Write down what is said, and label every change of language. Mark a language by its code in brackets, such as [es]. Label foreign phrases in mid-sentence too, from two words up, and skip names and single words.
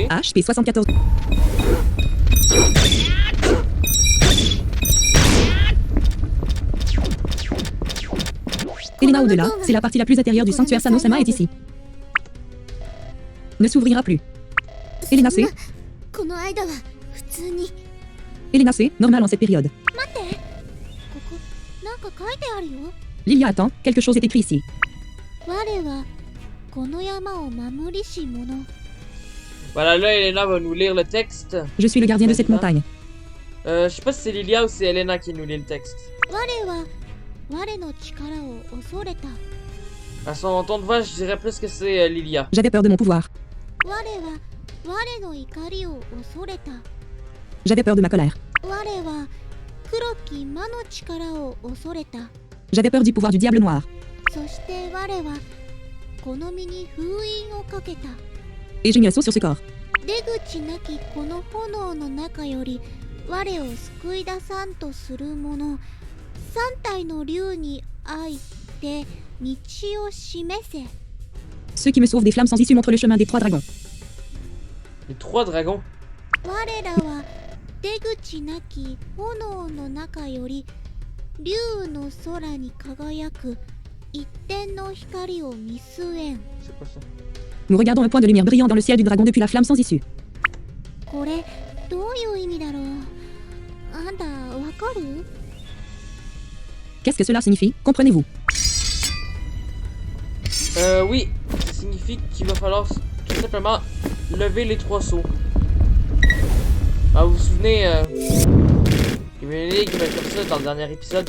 [fr] HP 74. Elena au-delà, c'est la partie la plus intérieure du sanctuaire Sano-sama est ici. Ne s'ouvrira plus. Elena C. [ja] この間は普通に。 [fr] Elena C. Normal en cette période. [ja] 待って。ここなんか書いてあるよ。 [fr] Lilia attend, quelque chose est écrit ici. [ja] 我はこの山を守りし者。 [fr] Voilà, là, Elena va nous lire le texte. Je suis le gardien de cette montagne. Je sais pas si c'est Lilia ou c'est Elena qui nous lit le texte. [ja] 我は我の力を恐れた。 [fr] À son ton de voix, je dirais plus que c'est Lilia. J'avais peur de mon pouvoir. [ja] 我は我の怒りを恐れた。 [fr] J'avais peur de ma colère. [ja] 我は黒き魔の力を恐れた。 [fr] J'avais peur du pouvoir du diable noir. [ja] そして我はこの身に封印をかけた。 [fr] Et j'ai mis un sceau sur ce corps. [ja] 出口なきこの炎の中より我を救い出さんとする者三体の竜に会いて道を示せ。 [fr] Ceux qui me sauvent des flammes sans issue montrent le chemin des trois dragons. Les trois dragons. [ja] 我らは出口なき炎の中より竜の空に輝く一点の光を見据えん。 [fr] C'est quoi ça? Nous regardons un point de lumière brillant dans le ciel du dragon depuis la flamme sans issue. [ja] これどういう意味だろう。あんたわかる？ [fr] Qu'est-ce que cela signifie? Comprenez-vous? Oui. Ça signifie qu'il va falloir tout simplement lever les trois seaux. Ah, vous vous souvenez, il y avait une énigme comme ça dans le dernier épisode.